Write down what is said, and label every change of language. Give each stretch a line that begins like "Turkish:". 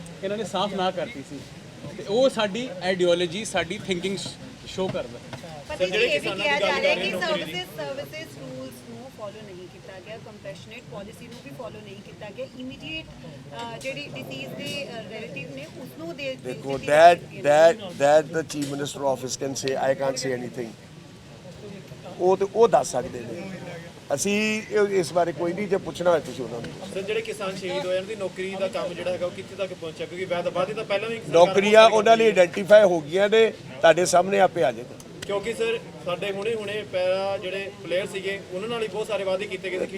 Punjabi: ਇਹਨਾਂ ਨੇ ਸਾਫ਼ ਨਾ ਕਰਤੀ ਸੀ ਤੇ ਉਹ ਸਾਡੀ ਆਈਡੀਓਲੋਜੀ, ਸਾਡੀ ਥਿੰਕਿੰਗ ਸ਼ੋ ਕਰਦਾ। ਪਰ ਇਹ ਵੀ ਕਿਹਾ ਜਾ ਰਿਹਾ ਕਿ ਸਰਵਿਸਿਜ਼ ਰੂਲਸ ਨੂੰ ਫੋਲੋ ਨਹੀਂ ਕੀਤਾ ਗਿਆ, ਕੰਪੈਸ਼ਨੇਟ ਪਾਲਿਸੀ ਨੂੰ ਵੀ ਫੋਲੋ ਨਹੀਂ ਕੀਤਾ ਗਿਆ, ਇਮੀਡੀਏਟ ਜਿਹੜੀ ਡਿਸੀਜ਼ ਦੇ ਰਿਲੇਟਿਵ ਨੇ ਉਸ ਨੂੰ ਦੇ
English: ਦੇਖੋ, that the chief minister office can say, I can't say anything।
Punjabi: ਉਹ ਦੱਸ ਸਕਦੇ ਨੇ, ਅਸੀਂ ਇਸ ਬਾਰੇ ਕੋਈ ਨਹੀਂ। ਜੇ ਪੁੱਛਣਾ ਹੋਏ ਤੁਸੀਂ ਉਹਨਾਂ ਨੂੰ। ਸਰ ਜਿਹੜੇ ਕਿਸਾਨ ਸ਼ਹੀਦ ਹੋਏ ਉਹਨਾਂ ਦੀ ਨੌਕਰੀ ਦਾ ਕੰਮ ਜਿਹੜਾ ਹੈਗਾ ਉਹ ਕਿੱਥੇ ਤੱਕ ਪਹੁੰਚਿਆ? ਕਿਉਂਕਿ ਵਾਅਦੇ ਤਾਂ ਪਹਿਲਾਂ ਵੀ ਨੌਕਰੀਆਂ ਉਹਨਾਂ ਲਈ ਆਇਡੈਂਟੀਫਾਈ ਹੋ ਗਈਆਂ ਨੇ, ਤੁਹਾਡੇ ਸਾਹਮਣੇ ਆਪੇ ਆ ਜਾਏਗਾ। ਕਿਉਂਕਿ ਸਰ ਸਾਡੇ ਹੁਣੇ ਪੈਰਾ ਜਿਹੜੇ ਪਲੇਅਰ ਸੀਗੇ ਉਹਨਾਂ ਨਾਲ ਹੀ ਬਹੁਤ ਸਾਰੇ ਵਾਅਦੇ ਕੀਤੇ ਗਏ ਸੀ।